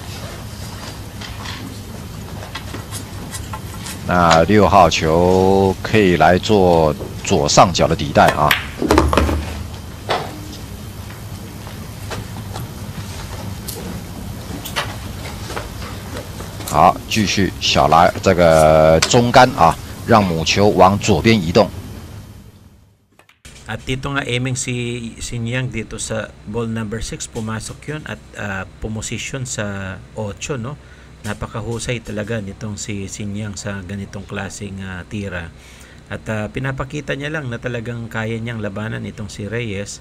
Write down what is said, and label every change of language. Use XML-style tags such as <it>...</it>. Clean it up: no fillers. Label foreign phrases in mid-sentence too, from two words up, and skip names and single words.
<zh>那6号球可以来做左上角的底带啊。好，继续小拉这个中杆啊，让母球往左边移动。</zh> <tl>At dito nga aiming si Sinyang dito sa</tl> <en>ball number 6,</en> <tl>pumasok yun at pumosisyon sa 8, no? Napakahusay talaga nitong si Sinyang sa ganitong klaseng tira. At pinapakita niya lang na talagang kaya niyang labanan itong si Reyes.</tl>